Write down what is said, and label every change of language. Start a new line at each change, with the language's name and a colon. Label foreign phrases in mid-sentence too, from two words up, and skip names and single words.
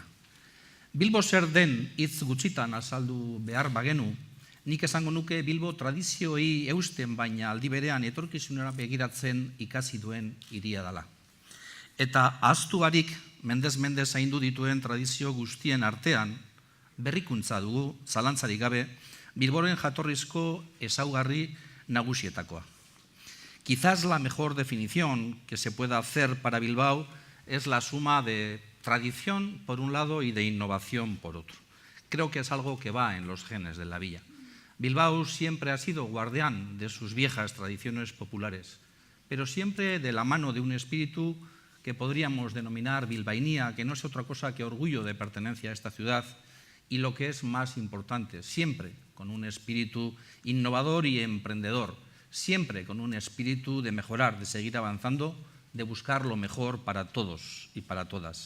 Basque: Bilbo zer den hitz gutxitan azaldu behar bagenu, nik esango nuke Bilbo tradizioei eusten baina aldi berean etorkizunera begiratzen ikasi duen hiria dela. Eta ahaztu barik mendez zaindu dituen tradizio guztien artean berrikuntza dugu, zalantzarik gabe, Bilboren jatorrizko ezaugarri nagusietakoa.
Spanish: Quizás la mejor definición que se pueda hacer para Bilbao es la suma de tradición por un lado y de innovación por otro. Creo que es algo que va en los genes de la villa. Bilbao siempre ha sido guardián de sus viejas tradiciones populares, pero siempre de la mano de un espíritu que podríamos denominar bilbainía, que no es otra cosa que orgullo de pertenencia a esta ciudad, y lo que es más importante, siempre con un espíritu innovador y emprendedor, siempre con un espíritu de mejorar, de seguir avanzando, de buscar lo mejor para todos y para todas.